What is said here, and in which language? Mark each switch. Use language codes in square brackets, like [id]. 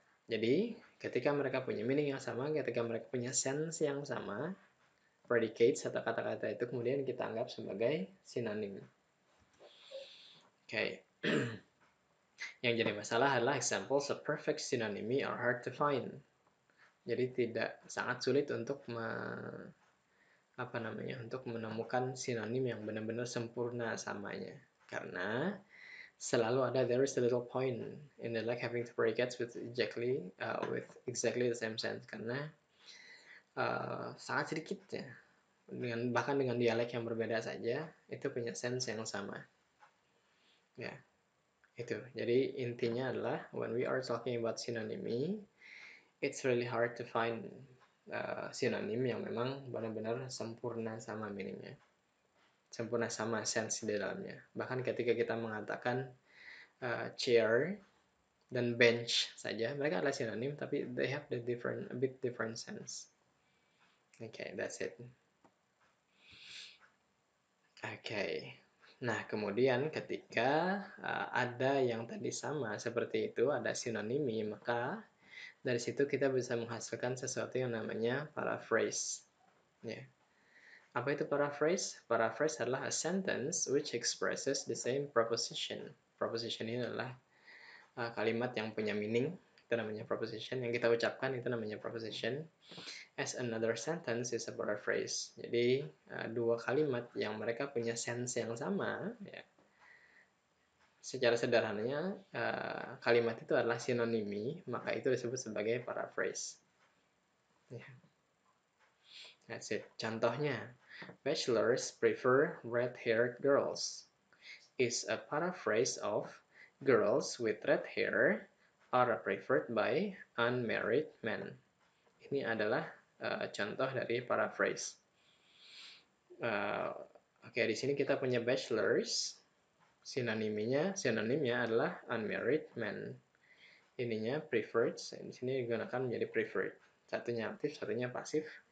[id] Jadi, ketika mereka punya meaning yang sama, ketika mereka punya sense yang sama, predicates atau kata-kata itu kemudian kita anggap sebagai sinonim. Oke. Yang jadi masalah adalah [en] examples of perfect synonymy are hard to find. [id] Jadi sangat sulit untuk untuk menemukan sinonim yang benar-benar sempurna samanya. Karena selalu ada [en] there is a little point in the like having two predicates with exactly the same sense. [id] Karena sangat sedikit ya. Bahkan dengan dialek yang berbeda saja itu punya sense yang sama. Ya. Itu. Jadi intinya adalah [en] when we are talking about synonymy, it's really hard to find [id] sinonim yang memang benar-benar sempurna sama meaningnya, sempurna sama sense di dalamnya. Bahkan ketika kita mengatakan chair dan bench saja, mereka adalah sinonim, tapi [en] they have a bit different sense. Okay, that's it. Okay. [id] Nah, kemudian ketika ada yang tadi sama seperti itu, ada sinonimi, maka dari situ kita bisa menghasilkan sesuatu yang namanya paraphrase. Ya. Apa itu paraphrase? Paraphrase adalah [en] a sentence which expresses the same proposition. [id] Proposition ini adalah kalimat yang punya meaning, itu namanya proposition. Yang kita ucapkan itu namanya proposition. [en] As another sentence is a paraphrase. [id] Jadi dua kalimat yang mereka punya sense yang sama, ya. Secara sederhananya kalimat itu adalah sinonimi, maka itu disebut sebagai paraphrase. [en] Yeah. That's it. [id] Contohnya, [en] bachelors prefer red-haired girls is a paraphrase of girls with red hair are preferred by unmarried men. [id] Ini adalah contoh dari paraphrase. Oke, di sini kita punya bachelors, sinonimnya adalah unmarried men. Ininya preferred, di sini digunakan menjadi preferred. Satunya aktif, satunya pasif.